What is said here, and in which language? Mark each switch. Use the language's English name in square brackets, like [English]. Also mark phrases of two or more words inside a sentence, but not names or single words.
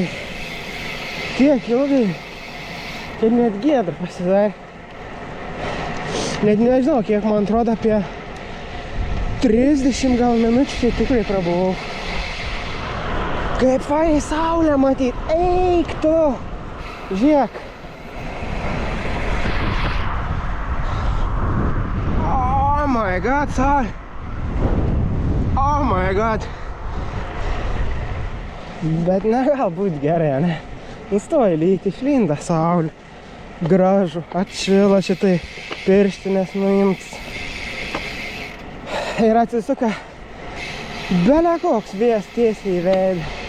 [Lithuanian] Tiek ilgai, kad net gėda pasidarė. Net nežinau, kiek man atrodo apie 30 gal minučių tai tikrai prabuvau. Kaip fainai saulę matyt. Eik tu! Žiūrėk. [English] Oh my god, saulė. Oh my god. [Lithuanian] Bet negalbūt gerai, ne? Nustoja lyti, išlinda saulė. Gražu, atšila šitai pirštinės nuimts. Ir atsisuka bele koks vėjas tiesiai į veidą.